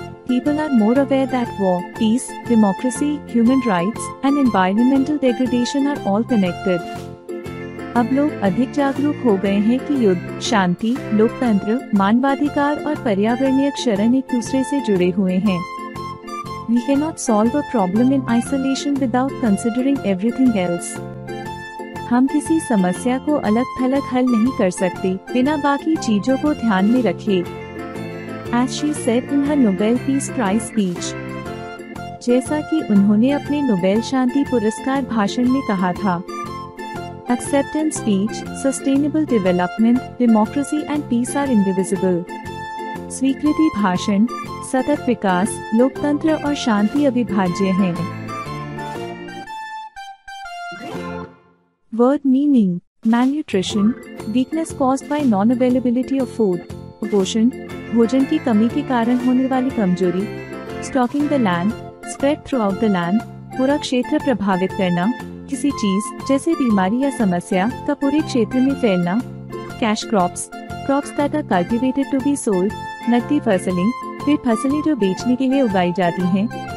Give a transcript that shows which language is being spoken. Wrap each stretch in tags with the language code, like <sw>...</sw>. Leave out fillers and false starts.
<en>People are more aware that war, peace, democracy, human rights, and environmental degradation are all connected.</en> <hi>अब लोग अधिक जागरूक हो गए हैं कि युद्ध, शांति, लोकतंत्र, मानवाधिकार और पर्यावरणीय क्षरण एक दूसरे से जुड़े हुए हैं।</hi> <en>We cannot solve a problem in isolation without considering everything else.</en> <hi>हम किसी समस्या को अलग-थलग हल नहीं कर सकते बिना बाकी चीजों को ध्यान में रखे।</hi> <en>As she said in her Nobel Peace Prize speech.</en> <hi>जैसा कि उन्होंने अपने नोबेल शांति पुरस्कार भाषण में कहा था।</hi> <en>Acceptance speech, sustainable development, democracy and peace are indivisible.</en> <hi>स्वीकृति भाषण, सतत विकास, लोकतंत्र और शांति अविभाज्य हैं।</hi> <en>Word meaning: malnutrition, weakness caused by non-availability of food.</en> <hi>कुपोषण, भोजन की कमी के कारण होने वाली कमजोरी।</hi> <en>Stalking the land, spread throughout the land,</en> <hi>पूरा क्षेत्र प्रभावित करना, किसी चीज जैसे बीमारी या समस्या का पूरे क्षेत्र में फैलना।</hi> <en>Cash crops, crops that are cultivated to be sold,</en> <hi>नकदी फसलें, वे फसलें जो बेचने के लिए उगाई जाती हैं।</hi>